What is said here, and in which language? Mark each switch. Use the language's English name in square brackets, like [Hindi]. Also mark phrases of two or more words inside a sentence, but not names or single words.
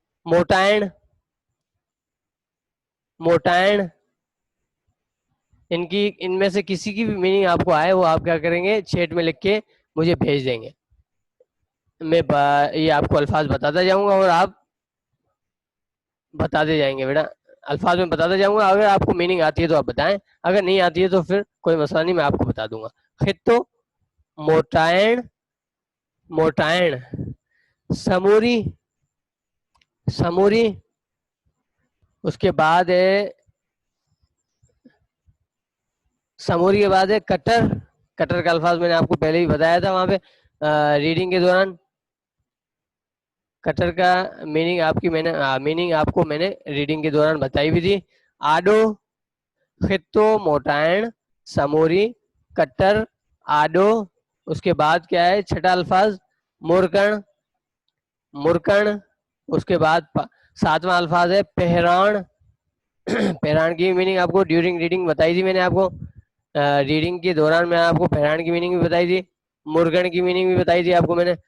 [Urdu] موٹائن ان میں سے کسی کی بھی میننگ آپ کو آئے وہ آپ کیا کریں گے, چیٹ میں لکھ کے مجھے بھیج دیں گے. میں یہ آپ کو الفاظ بتاتا جاؤں گا اور آپ بتاتے جائیں گے بیٹا. الفاظ میں بتاتا جاؤں گا، اگر آپ کو میننگ آتی ہے تو آپ بتائیں، اگر نہیں آتی ہے تو پھر کوئی مسئلہ نہیں، میں آپ کو بتا دوں گا. خطو، موٹائن، موٹائن، سموری، سموری، اس کے بعد ہے سموری کے بعد ہے کٹر. کٹر کا الفاظ میں نے آپ کو پہلے ہی بتایا تھا وہاں پہ ریڈنگ کے دوران. کٹر کا میننگ آپ کی میں نے میننگ آپ کو میں نے ریڈنگ کے دوران بتائی بھی تھی. آڈو، خطو، موٹائن، سموری، کٹر، آڈو. اس کے بعد کیا ہے چھٹا الفاظ مورکن، مرکن. اس کے بعد ساتواں الفاظ ہے پہران. پہران کی میننگ آپ کو [English] during reading [Urdu] بتائی تھی میں نے آپ کو. ریڈنگ کے دوران میں آپ کو پہران کی میننگ بھی بتائی تھی، مرگن کی میننگ بھی بتائی تھی آپ کو میں نے.